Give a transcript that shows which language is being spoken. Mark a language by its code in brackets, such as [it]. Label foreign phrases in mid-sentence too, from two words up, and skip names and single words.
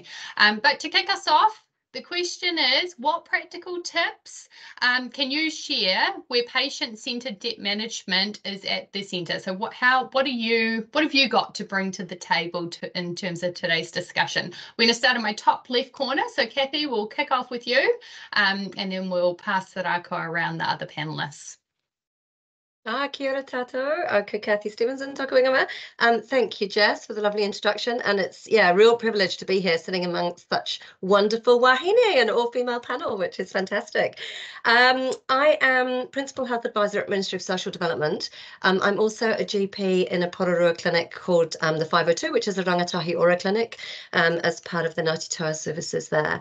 [en] But to kick us off, the question is, what practical tips can you share where patient-centred debt management is at the centre? So what have you got to bring to the table in terms of today's discussion? We're going to start in my top left corner. So Kathy, we'll kick off with you, and then we'll pass the rākau around the other panellists. [mi] Kia ora tātou, ko Kathy Stevenson, tōku ingoa. [en] Thank you, Jess, for the lovely introduction. And it's, a real privilege to be here sitting amongst such wonderful wahine, an all-female panel, which is fantastic. I am Principal Health Advisor at Ministry of Social Development. I'm also a GP in a Pororua clinic called the 502, which is a Rangatahi Ora clinic, as part of the Ngāti Toa services there.